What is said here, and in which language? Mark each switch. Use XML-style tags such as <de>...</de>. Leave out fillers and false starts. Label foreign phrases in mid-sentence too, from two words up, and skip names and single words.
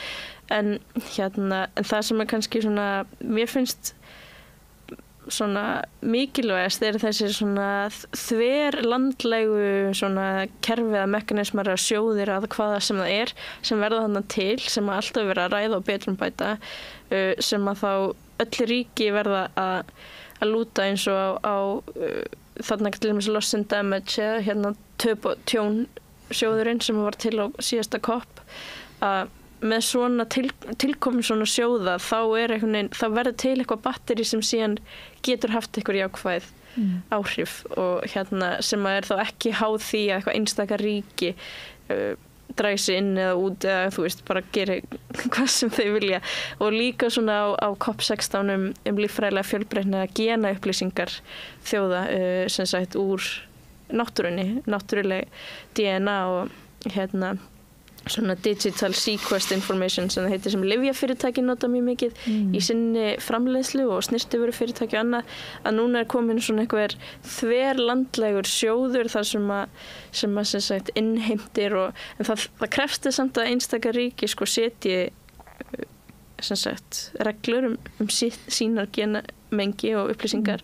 <is>En það sem er kannski svona, mér finnst svona mikilvægast er þessi svona þverlandlægu svona kerfið að mekanismar að sjóðir að hvaða sem það er sem verða þarna til, sem að alltaf vera að ræða og betrumbæta, sem að þá öll ríki verða að lúta eins og á þarna til dæmis</is> <en>loss and damage</en> <is>eða hérna töp og tjón sjóðurinn sem var til á síðasta COP, að með svona tilkomin svona sjóða þá verður til eitthvað batteri sem síðan getur haft eitthvað jákvæð áhrif og sem að er þá ekki háð því að eitthvað einstaka ríki dragi sig inn eða út eða þú veist bara gera hvað sem þau vilja. Og líka svona á COP16 líffræðilega fjölbreytni að gena upplýsingar þjóða sem sagt úr náttúrunni, náttúruleg DNA og svona</is> <en>digital sequenced information</en> <is>sem það heitir, sem lyfjafyrirtæki nota mjög mikið í sinni framleiðslu og snyrtivörufyrirtæki og annað, að núna er komin svona einhver þverlandlegur sjóður þar sem sagt innheimtir en það krefst þess samt að einstaka ríki sko setji sem sagt reglur sínar genamengi og upplýsingar.</is>